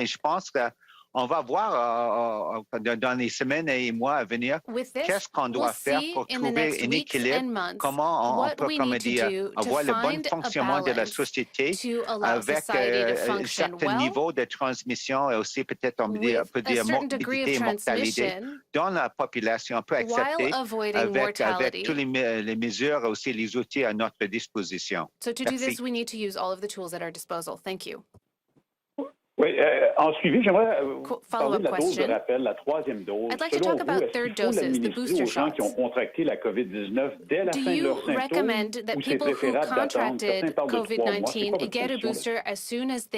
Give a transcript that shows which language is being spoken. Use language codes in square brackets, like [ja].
[fr] Et je pense qu'on va voir dans les semaines et mois à venir qu'est-ce qu'on doit faire pour trouver un équilibre, comment on peut comme dire, avoir le bon fonctionnement de la société avec un certain niveau de transmission et aussi peut-être on peut dire morbidité et mortalité dans la population. On peut accepter avec toutes les mesures et aussi les outils à notre disposition. [en] So to do this, we need to use all of the tools at our disposal. Thank you. [fr] Oui, en suivi, j'aimerais parler de la dose de rappel, la troisième dose. Selon vous, est-ce qu'il faut l'administrer aux gens qui ont contracté la COVID-19 dès la fin de leurs symptômes ou c'est préférable d'attendre? Certains parlent de 3 mois. C'est quoi votre position là-dessus?